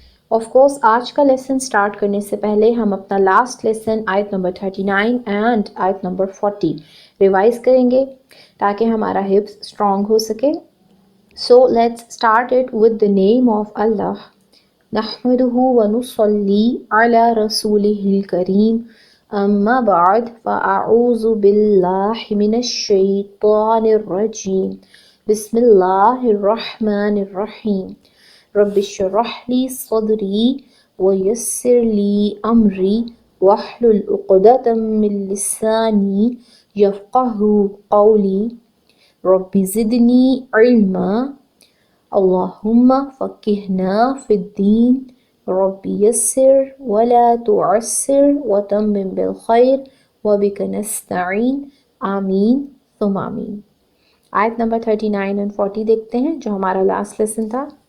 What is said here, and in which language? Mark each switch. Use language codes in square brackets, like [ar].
[en] Of course, [ur] آج کا lesson start کرنے سے پہلے ہم اپنا لاسٹ لیسن آیت نمبر 39 اینڈ آیت نمبر 40 ریوائز کریں گے تاکہ ہمارا حفظ اسٹرانگ ہو سکے. [en] So let's start it with the name of Allah. [ar] نحمده ونصلي على رسوله الكريم. أما بعد فأعوذ بالله من الشيطان الرجيم. بسم الله الرحمن الرحيم. رب اشرح لي صدري ويسر لي أمري واحلل عقدة من لساني يفقهوا قولي. رب زدني علما. اللهم فقهنا في الدين. رب يسر ولا تعسر وتمم بالخير وبك نستعين. آمین ثم آمین. [ur] آیت نمبر 39 and 40 دیکھتے ہیں جو ہمارا لاسٹ لیسن تھا.